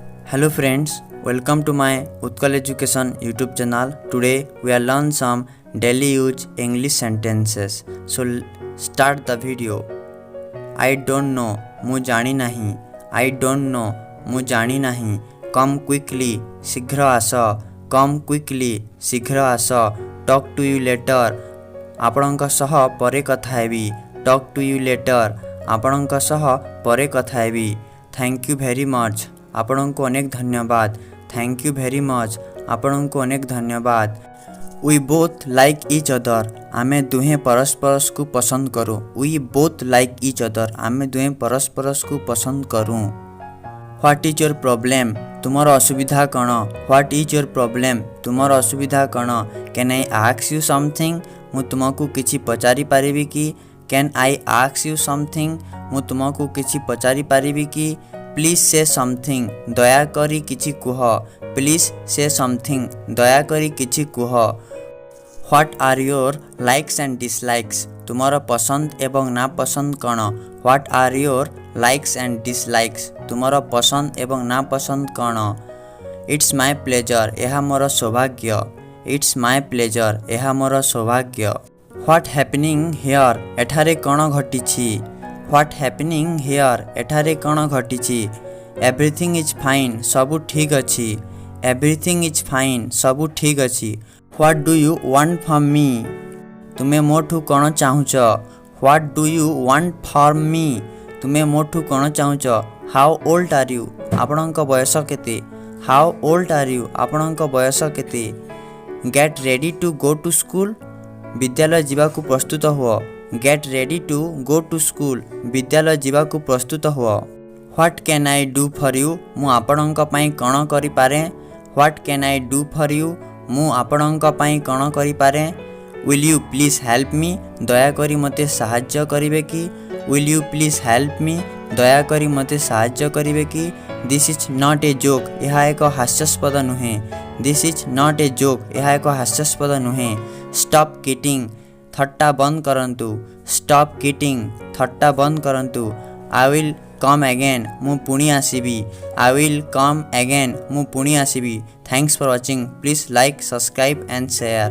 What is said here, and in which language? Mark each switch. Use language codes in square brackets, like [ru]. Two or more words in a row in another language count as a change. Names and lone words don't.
[en] Hello friends, welcome to my Utkal Education YouTube channel. Today we are learn some daily use English sentences. So start the video. I don't know, [or] ମୁଁ ଜାଣି ନାହିଁ. [en] I don't know, [or] ମୁଁ ଜାଣି ନାହିଁ. [en] Come quickly, [or] ଶୀଘ୍ର ଆସ. [en] Come quickly, [or] ଶୀଘ୍ର ଆସ. [en] Talk to you later, [or] ଆପଣଙ୍କ ସହ ପରେ କଥା ହେବି. [en] Talk to you later, [or] ଆପଣଙ୍କ ସହ ପରେ କଥା ହେବି. [en] Thank you very much, [or] ଆପଣଙ୍କୁ ଅନେକ ଧନ୍ୟବାଦ. [en] Thank you very much, [or] ଆପଣଙ୍କୁ ଅନେକ ଧନ୍ୟବାଦ. [en] We both like each other, [or] ଆମେ ଦୁହେଁ ପରସ୍ପରକୁ ପସନ୍ଦ କରୁ. [en] We both like each other, [or] ଆମେ ଦୁହେଁ ପରସ୍ପରକୁ ପସନ୍ଦ କରୁ. [en] What is your problem, [or] ତୁମର ଅସୁବିଧା କ'ଣ? [en] What is your problem, [or] ତୁମର ଅସୁବିଧା କ'ଣ? [en] Can I ask you something, [or] ମୁଁ ତୁମକୁ କିଛି ପଚାରି ପାରିବି କି? [en] Can I ask you something, [or] ମୁଁ ତୁମକୁ କିଛି ପଚାରି ପାରିବି କି? [en] Please say something, [or] ଦୟାକରି କିଛି କୁହ. [en] Please say something, [or] ଦୟାକରି କିଛି କୁହ. [en] What are your likes and dislikes, [or] ତୁମର ପସନ୍ଦ ଏବଂ ନାପସନ୍ଦ କ'ଣ? [en] What are your likes and dislikes, [or] ତୁମର ପସନ୍ଦ ଏବଂ ନାପସନ୍ଦ କ'ଣ? [en] It's my pleasure, [or] ଏହା ମୋର ସୌଭାଗ୍ୟ. [en] It's my pleasure, [or] ଏହା ମୋର ସୌଭାଗ୍ୟ. [en] What happening here, [or] ଏଠାରେ କ'ଣ ଘଟିଛି? [en] What happening here, [or] ଏଠାରେ କ'ଣ ଘଟିଛି? [en] Everything is fine, [or] ସବୁ ଠିକ୍ ଅଛି. [en] Everything is fine, [or] ସବୁ ଠିକ୍ ଅଛି. [en] What do you want from me, [or] ତୁମେ ମୋଠୁ କ'ଣ ଚାହୁଁଛ? [en] What do you want from me, [or] ତୁମେ ମୋଠୁ କ'ଣ ଚାହୁଁଛ? [en] How old are you, [or] ଆପଣଙ୍କ ବୟସ କେତେ? [en] How old are you, [or] ଆପଣଙ୍କ ବୟସ କେତେ? [en] Get ready to go to school, [or] ବିଦ୍ୟାଳୟ ଯିବାକୁ ପ୍ରସ୍ତୁତ ହୁଅ. [en] Get ready to go to school, [or] ବିଦ୍ୟାଳୟ ଯିବାକୁ ପ୍ରସ୍ତୁତ ହୁଅ. [en] What can I do for you, [or] ମୁଁ ଆପଣଙ୍କ ପାଇଁ କ'ଣ କରିପାରେ? [en] What can I do for you, [or] ମୁଁ ଆପଣଙ୍କ ପାଇଁ କ'ଣ କରିପାରେ? [en] Will you please help me, [or] ଦୟାକରି ମୋତେ ସାହାଯ୍ୟ କରିବେ କି? [en] Will you please help me, [or] ଦୟାକରି ମୋତେ ସାହାଯ୍ୟ କରିବେ କି? [en] This is not a joke, [or] ଏହା ଏକ ହାସ୍ୟାସ୍ପଦ ନୁହେଁ. [en] This is not a joke, [or] ଏହା ଏକ ହାସ୍ୟାସ୍ପଦ ନୁହେଁ. [en] Stop kidding, [or] ଥଟ୍ଟା ବନ୍ଦ କରନ୍ତୁ. [en] Stop kidding, [or] ଥଟ୍ଟା ବନ୍ଦ କରନ୍ତୁ. [en] I will come again, [or] ମୁଁ ପୁଣି ଆସିବି. [en] I will come again, [or] ମୁଁ ପୁଣି ଆସିବି. [en] Thanks for watching. Please like, subscribe and share.